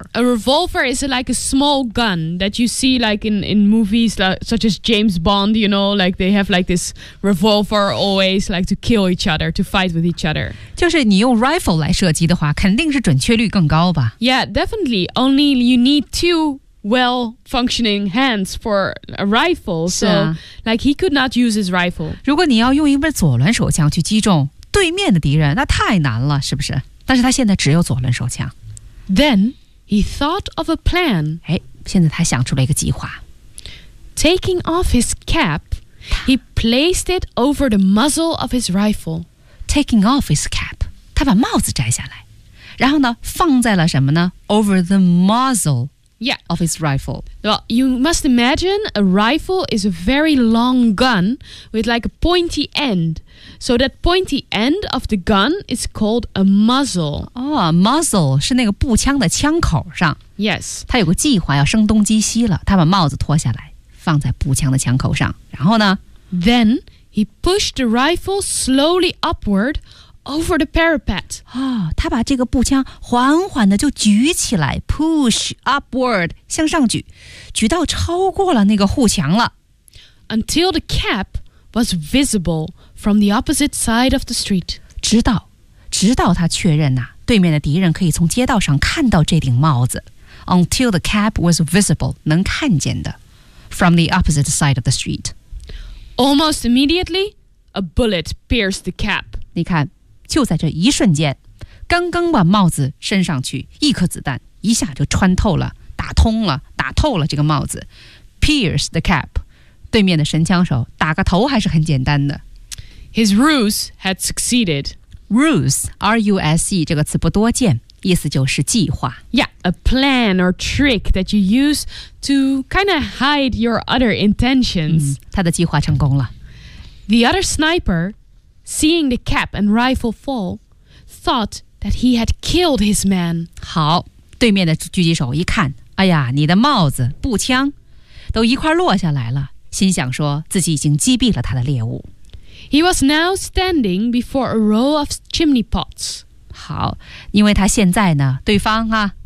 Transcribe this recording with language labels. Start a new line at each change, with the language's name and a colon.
English: yeah. A revolver is like a small gun that you see like in movies like, such as James Bond, you know, like they have like this revolver always like to kill each other, to fight with each other.
Chinese: 就是你用 rifle 来射击的话肯定是准确率更高吧。
English: Yeah, definitely. Only you need two well functioning hands for a rifle. So、啊、 like he could not use his rifle.
Chinese: 如果你要用一把左轮手枪去击中对面的敌人那太难了是不是但是他现在只有左轮手枪。
English: Then he thought of a plan.
Chinese: 哎，现在他想出了一个计划。
English: Taking off his cap, he placed it over the muzzle of his rifle. Taking off his cap,
Chinese: 他把帽子摘下来，然后呢，放在了什么呢 ？
English: Over the muzzle, yeah, of his rifle. Well, you must imagine a rifle is a very long gun with like a pointy end. So that pointy end of the gun is called a muzzle.
Chinese: Oh, muzzle 是那个步枪的枪口上。
English: Yes.
Chinese: 他有个计划要声东击西了。他把帽子脱下来放在步枪的枪口上。然后呢
English: Then he pushed the rifle slowly upward over the parapet.
Chinese: Oh, 他把这个步枪缓缓的就举起来
English: push upward,
Chinese: 向上举。举到超过了那个护墙了。
English: Until the cap was visible,From the opposite side of the street.
Chinese: 直到他确认啊，对面的敌人可以从街道上看到这顶帽子。
English: Until the cap was visible,
Chinese: 能看见的。
English: From the opposite side of the street. Almost immediately, a bullet pierced the cap.
Chinese: 你看，就在这一瞬间，刚刚把帽子伸上去，一颗子弹一下就穿透了，打通了，打透了这个帽子。
English: Pierced the cap.
Chinese: 对面的神枪手打个头还是很简单的。
English: His ruse had succeeded.
Chinese: Ruse, R-U-S-E, 这个词不多见，意思就是计划。
English: Yeah, a plan or trick that you use to kind of hide your other intentions.、
Chinese: 嗯、他的计划成功了。
English: The other sniper, seeing the cap and rifle fall, thought that he had killed his man.
Chinese: 好，对面的狙击手一看，哎呀，你的帽子、步枪都一块落下来了，心想说自己已经击毙了他的猎物。
English: He was now standing before a row of chimney pots.
Chinese: 好，因为他现在呢，对方啊、